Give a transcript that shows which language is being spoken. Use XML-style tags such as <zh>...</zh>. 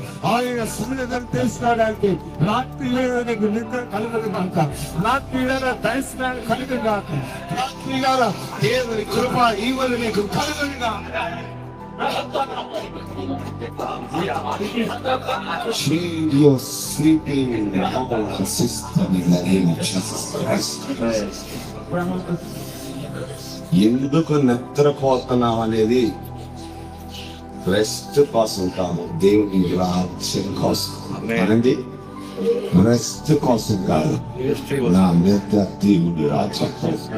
<te>ఆయన సున్నితం తెలుసుకోవడానికి రాత్రి నీకు నిద్ర కలుగుతుంది కాక, రాత్రి దర్శనాలు కలుగు కాక, రాత్రి దేవుని కృప ఈవలు నీకు కలుగుగా.</te> <en>You're sleeping in the system in the name of Jesus Christ.</en> <te>ఎందుకు నిద్రపోతున్నాం అనేది రెస్ట్ కోసం కాదు, దేవుని రాజ్యం కోసం. అనండి, రెస్ట్ కోసం కాదు, నా నిద్ర దేవుని రాజ్యం కోసం.</te>